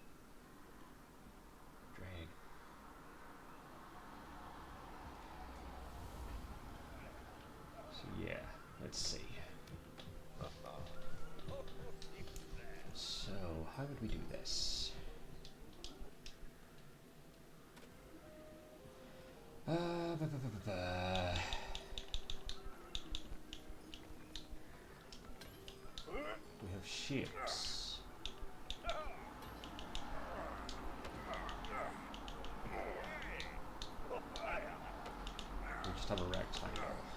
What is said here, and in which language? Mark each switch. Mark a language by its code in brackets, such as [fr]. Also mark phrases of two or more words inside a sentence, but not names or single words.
[en] Drag. So yeah, let's see. So, how would we do this? Uh, ba -ba -ba -ba -ba. We have shapes. We just have a rectangle.